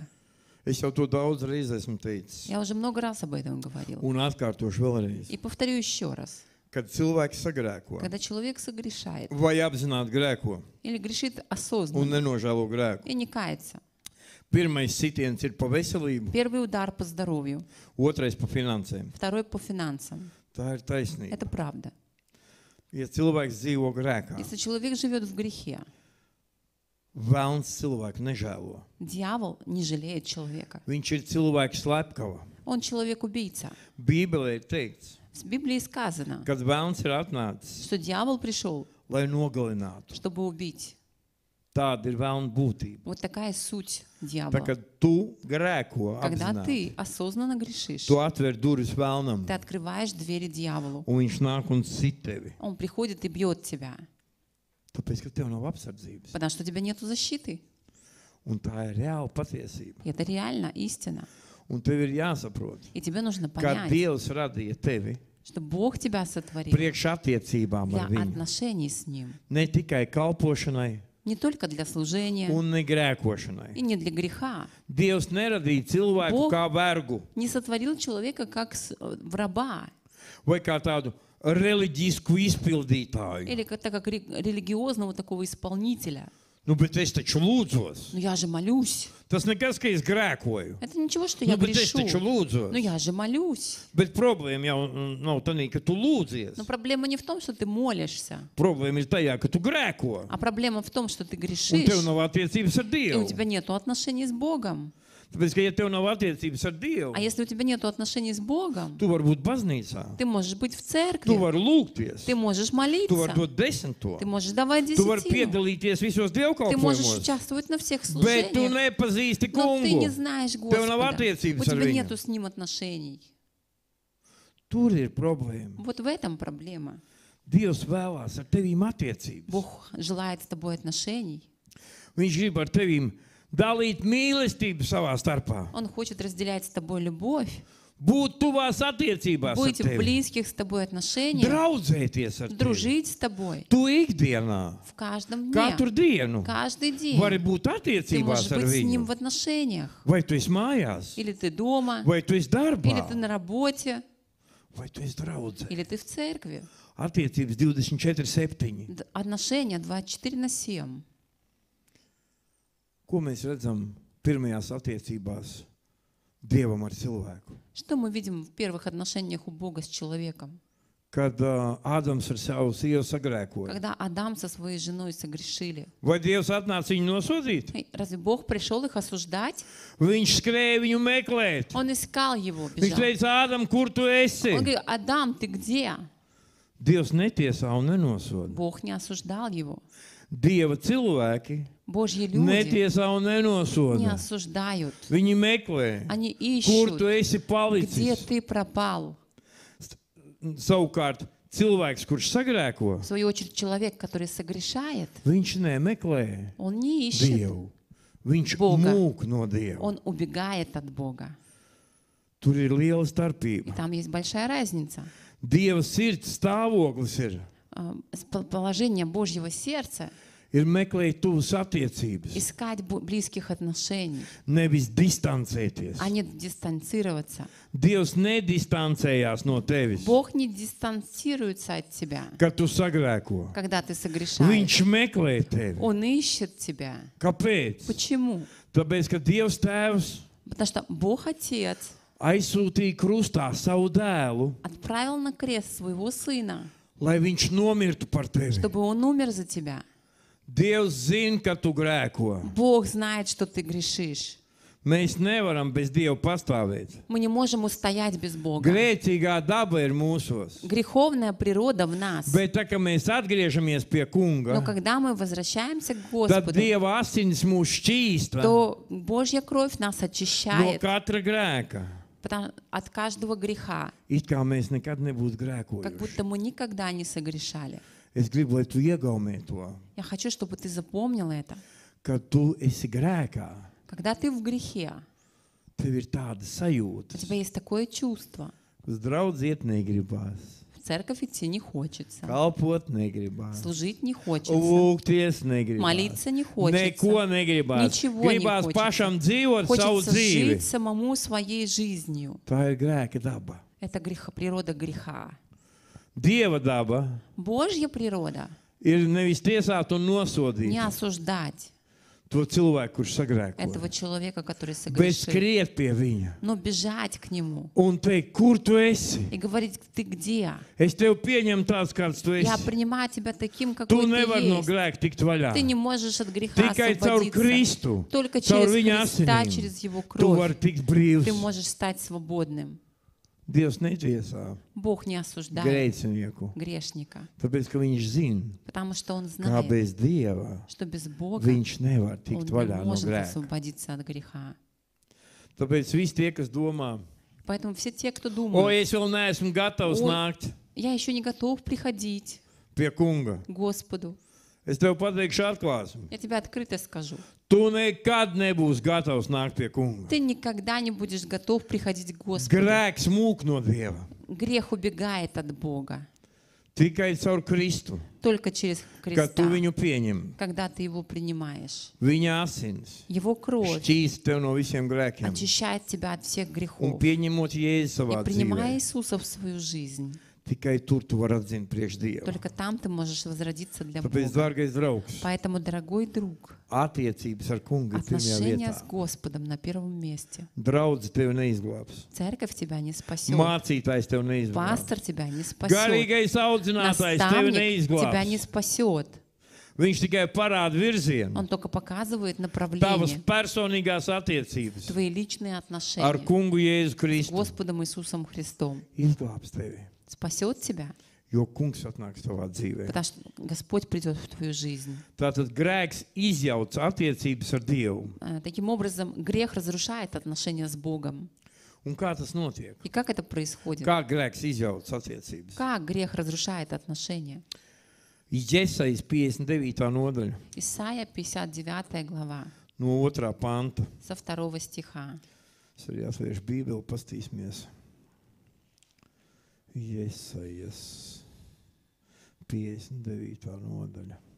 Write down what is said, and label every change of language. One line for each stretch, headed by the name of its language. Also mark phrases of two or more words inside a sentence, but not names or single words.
Latvian: Es jau to daudz reiz esmu teicis.
Russian: Я уже много раз об этом говорил.
Latvian: Un atkārtošu vēlreiz.
Russian: И повторю еще раз.
Latvian: Kad cilvēks sagrēko
Russian: Когда человек согрешает
Latvian: vai apzināti grēko
Russian: или грешит
Latvian: un
Russian: осознанно
Latvian: nenožēlo grēku,
Russian: и не кается,
Latvian: pirmais sitiens ir pa veselību,
Russian: первый удар по здоровью,
Latvian: otrais pa finansēm.
Russian: второй по финансам.
Latvian: Tā ir taisnība.
Russian: Это правда.
Latvian: Ja cilvēks dzīvo grēkā,
Russian: Если человек живет в грехе,
Latvian: vēlns cilvēku nežēlo.
Russian: дьявол не жалеет человека.
Latvian: Viņš ir cilvēks slepkava.
Russian: Он человек-убийца.
Latvian: Bībelē ir teikts,
Russian: В Библии сказано,
Latvian: kad vēlns ir atnācis,
Russian: что дьявол пришел,
Latvian: lai nogalinātu.
Russian: чтобы убить.
Latvian: Tāda ir vēlna būtība.
Russian: Вот такая суть
Latvian: Tā
Russian: дьявола.
Latvian: kā tu grēko
Russian: Когда
Latvian: apzināti,
Russian: ты осознанно грешишь,
Latvian: tu atver durvis vēlnam,
Russian: ты открываешь двери дьяволу.
Latvian: un viņš nāk un sit tevi.
Russian: Он приходит и бьет тебя,
Latvian: Tāpēc, ka tev nav apsardzības.
Russian: потому что у тебя нет защиты.
Latvian: Un tā ir reāla patiesība.
Russian: И это реально истина.
Latvian: Un tev ir jāsaprot,
Russian: И тебе нужно
Latvian: ka
Russian: понять,
Latvian: Dievs radīja tevi
Russian: что Бог тебя сотворил
Latvian: priekš attiecībām
Russian: для
Latvian: ar viņu.
Russian: отношений с Ним.
Latvian: Ne tikai kalpošanai
Russian: Не только для служения
Latvian: un ne grēkošanai.
Russian: и не для греха.
Latvian: Dievs neradīja cilvēku
Russian: Бог-
Latvian: kā vergu
Russian: Не сотворил человека как в раба
Latvian: vai kā tādu reliģisku izpildītāju.
Russian: или как религиозного такого исполнителя.
Latvian: Nu, bet es taču lūdzos.
Russian: Ну я же молюсь.
Latvian: Tas nekas, ka es grēkoju.
Russian: Это ничего, что
Latvian: Nu,
Russian: я
Latvian: bet es
Russian: грешу.
Latvian: taču lūdzos.
Russian: Ну я же молюсь.
Latvian: Bet problēma jau nav tā, ka tu lūdzies.
Russian: Но проблема не в том, что ты молишься,
Latvian: Problēma ir tajā, ka tu grēko.
Russian: а проблема в том, что ты
Latvian: Un
Russian: грешишь,
Latvian: tev nav attiecības ar
Russian: и у
Latvian: Dievu.
Russian: тебя нет отношений с Богом.
Latvian: Tāpēc, ka ja tev nav attiecības ar Dievu,
Russian: А если у тебя нет отношений с Богом,
Latvian: tu vari būt baznīcā.
Russian: ты можешь быть в
Latvian: Tu
Russian: церкви,
Latvian: vari lūgties.
Russian: ты можешь
Latvian: Tu vari
Russian: молиться,
Latvian: dot desmito.
Russian: ты можешь давать
Latvian: Tu vari
Russian: десятину,
Latvian: piedalīties visos
Russian: ты можешь
Latvian: dievkalpojumos.
Russian: участвовать на всех
Latvian: Bet tu
Russian: служениях,
Latvian: nepazīsti
Russian: но ты не
Latvian: kungu.
Russian: знаешь
Latvian: Tev nav
Russian: Господа,
Latvian: attiecības
Russian: у
Latvian: ar
Russian: тебя
Latvian: viņu.
Russian: нету с Ним отношений.
Latvian: Tur ir problēma.
Russian: Вот в этом проблема.
Latvian: Dievs vēlās ar tevīm attiecības.
Russian: Бог желает с тобой отношений.
Latvian: Viņš grib ar tevīm dalīt mīlestību savā starpā.
Russian: Он хочет разделять с тобой любовь,
Latvian: Būt tuvās attiecībās ar
Russian: быть в
Latvian: tevi.
Russian: близких с тобой отношениях,
Latvian: Draudzēties ar tevi.
Russian: дружить с тобой
Latvian: Tu ikdienā,
Russian: в каждом дне,
Latvian: katru dienu,
Russian: каждый день.
Latvian: vari būt
Russian: Ты можешь
Latvian: attiecībās ar
Russian: быть с Ним
Latvian: viņu.
Russian: в отношениях.
Latvian: Vai tu esi mājās,
Russian: Или ты дома,
Latvian: vai tu esi
Russian: или
Latvian: darbā,
Russian: ты на работе,
Latvian: vai tu esi draudzē.
Russian: или ты в церкви.
Latvian: Attiecības 24/7.
Russian: Отношения 24/7.
Latvian: Ko mēs redzam pirmajās attiecībās Dievam ar cilvēku?
Russian: Что мы видим в первых отношениях у Бога с человеком?
Latvian: Kad Ādams ar savu sievu sagrēkoja.
Russian: Когда Адам со своей женой согрешили.
Latvian: Vai Dievs atnāca viņu nosodīt?
Russian: Разве Бог пришел их осуждать?
Latvian: Viņš skrēja viņu meklēt.
Russian: Он искал его,
Latvian: Viņš
Russian: бежал.
Latvian: teica, Ādam, kur tu esi?
Russian: Он говорит, Адам, ты где?
Latvian: Dievs netiesā un nenosoda.
Russian: Бог не осуждал его.
Latvian: Dieva cilvēki
Russian: Божьи люди
Latvian: netiesā un
Russian: не
Latvian: nenosoda.
Russian: осуждают.
Latvian: Viņi meklē,
Russian: Они
Latvian: kur tu
Russian: ищут,
Latvian: esi
Russian: где
Latvian: palicis.
Russian: ты пропал.
Latvian: Savukārt, cilvēks, kurš sagrēko,
Russian: В свою очередь, человек, который согрешает,
Latvian: viņš nemeklē
Russian: он не ищет,
Latvian: Dievu. Viņš
Russian: Boga.
Latvian: mūk no Dieva.
Russian: он убегает от Бога.
Latvian: Tur ir liela
Russian: И
Latvian: starpība.
Russian: там есть большая разница.
Latvian: Dieva sirds stāvoklis ir,
Russian: Положение Божьего сердца
Latvian: ir meklēt tuvas attiecības,
Russian: искать близких отношений,
Latvian: nevis distancēties.
Russian: а не дистанцироваться.
Latvian: Dievs nedistancējās no tevis,
Russian: Бог не дистанцируется от тебя,
Latvian: kad tu sagrēko.
Russian: когда ты согрешаешь.
Latvian: Viņš meklē tevi.
Russian: Он ищет тебя.
Latvian: Kāpēc?
Russian: Почему?
Latvian: Tāpēc, ka Dievs Tēvs
Russian: Потому что Бог Отец
Latvian: aizsūtīja krustā savu dēlu,
Russian: отправил на крест своего Сына,
Latvian: lai viņš nomirtu par tevi.
Russian: чтобы Он умер за тебя.
Latvian: Dievs zina, ka tu grēko.
Russian: Бог знает, что ты грешишь.
Latvian: Mēs nevaram bez Dieva pastāvēt.
Russian: Мы не можем устоять без Бога.
Latvian: Grēcīgā daba ir mūsos.
Russian: Греховная природа в нас.
Latvian: Bet tā, kad mēs atgriežamies pie kunga,
Russian: Но когда мы возвращаемся к
Latvian: tad
Russian: Господу,
Latvian: Dieva asins mūs šķīsta
Russian: то Божья кровь нас
Latvian: no
Russian: очищает
Latvian: katra grēka.
Russian: от каждого греха,
Latvian: It kā mēs nekad nebūtu
Russian: как
Latvian: grēkojuši.
Russian: будто мы никогда не согрешали.
Latvian: Es gribu, lai tu iegaumē to,
Russian: Я хочу, чтобы ты запомнил это.
Latvian: ka tu esi grēkā.
Russian: Когда ты в грехе,
Latvian: Tev ir tāda
Russian: у
Latvian: sajūta,
Russian: тебя есть такое чувство.
Latvian: uz draudz iet negribās,
Russian: В церковь идти не хочется,
Latvian: kalpot negribās,
Russian: служить не хочется,
Latvian: lūgties negribās,
Russian: молиться не хочется,
Latvian: neko negribās,
Russian: Nичего не
Latvian: gribās
Russian: хочется.
Latvian: pašam dzīvot savu
Russian: хочется
Latvian: dzīvi.
Russian: жить самому своей жизнью.
Latvian: Tā ir grēka daba.
Russian: Это природа греха.
Latvian: Dieva daba
Russian: Божья природа
Latvian: ir nevis tiesāt un nosodīt
Russian: не осуждать
Latvian: to cilvēku, kurš sagrēko,
Russian: этого человека, который
Latvian: bet
Russian: согрешил,
Latvian: skriet pie viņa
Russian: но бежать к нему
Latvian: un teikt, kur tu esi?
Russian: и говорить, ты где?
Latvian: Es tevi pieņemu tāds, kāds tu
Russian: Я
Latvian: esi.
Russian: принимаю тебя таким,
Latvian: Tu
Russian: какой ты
Latvian: nevari no
Russian: есть.
Latvian: grēka tikt vaļā.
Russian: Ты не можешь от греха
Latvian: Tikai caur
Russian: освободиться.
Latvian: Kristu,
Russian: Только
Latvian: caur
Russian: через
Latvian: viņa
Russian: Христа,
Latvian: asinīm,
Russian: через Его
Latvian: tu vari
Russian: кровь
Latvian: tikt brīvs.
Russian: ты можешь стать свободным.
Latvian: Dievs netiesā
Russian: Бог не осуждает
Latvian: grēcinieku,
Russian: грешника,
Latvian: tāpēc, ka viņš zina,
Russian: потому что Он
Latvian: kā
Russian: знает,
Latvian: bez Dieva
Russian: что без Бога
Latvian: viņš nevar
Russian: Он
Latvian: tikt
Russian: не
Latvian: vaļā no
Russian: может
Latvian: grēka.
Russian: освободиться от греха.
Latvian: Tāpēc visi tie, kas domā,
Russian: Поэтому все те, кто
Latvian: o,
Russian: думают,
Latvian: es vēl neesmu gatavs
Russian: Ой.
Latvian: nākt
Russian: я еще не готов приходить
Latvian: pie kunga,
Russian: к Господу,
Latvian: es tev pateikšu atklāsmi.
Russian: я тебе открыто скажу,
Latvian: Tu nekad nebūsi gatavs nākt pie kunga.
Russian: ты никогда не будешь готов приходить к Господу.
Latvian: Grēks mūk no Dieva.
Russian: Грех убегает от Бога
Latvian: Tikai caur Kristu,
Russian: только через
Latvian: kad tu
Russian: Христа,
Latvian: viņu pieņem.
Russian: когда ты Его принимаешь.
Latvian: Viņa asins
Russian: Его кровь
Latvian: šķīst tev no visiem grēkiem.
Russian: очищает тебя от всех
Latvian: Un
Russian: грехов.
Latvian: pieņemot Jēzu savā
Russian: И принимая
Latvian: dzīvē,
Russian: Иисуса в свою жизнь,
Latvian: tikai tur tu vari atzīt priekš Dieva.
Russian: только там ты можешь возродиться для
Latvian: Tāpēc,
Russian: Бога.
Latvian: dārgais draugs,
Russian: Поэтому, дорогой друг,
Latvian: attiecības ar kungu ir pirmajā
Russian: отношения
Latvian: vietā.
Russian: с Господом на первом месте.
Latvian: Draudz tevi neizglābs.
Russian: Церковь тебя не спасет.
Latvian: Mācītājs tevi neizglābs.
Russian: Пастор тебя не спасет.
Latvian: Garīgais audzinātājs tevi
Russian: Наставник тебя не
Latvian: neizglābs.
Russian: спасет.
Latvian: Viņš tikai parāda virzienu.
Russian: Он только показывает
Latvian: Tavas
Russian: направление,
Latvian: personīgās attiecības
Russian: твои личные
Latvian: ar
Russian: отношения
Latvian: kungu Jēzu
Russian: с
Latvian: Kristu
Russian: Господом Иисусом Христом.
Latvian: izglābs tevi.
Russian: Спасет тебя,
Latvian: Jo kungs atnāks tavā dzīvē.
Russian: потому что Господь придет в твою жизнь.
Latvian: Tātad grēks izjauc attiecības ar Dievu.
Russian: Таким образом, грех разрушает отношения с Богом.
Latvian: Un kā tas notiek?
Russian: И как это происходит?
Latvian: Kā grēks izjauc attiecības?
Russian: Как грех разрушает отношения?
Latvian: Jesajas 59. nodaļa
Russian: Исайя 59 глава,
Latvian: no 2. panta.
Russian: со 2 стиха.
Latvian: Es arī atvēršu Bībeli, pastīsimies. Jesajas 59. nodaļa.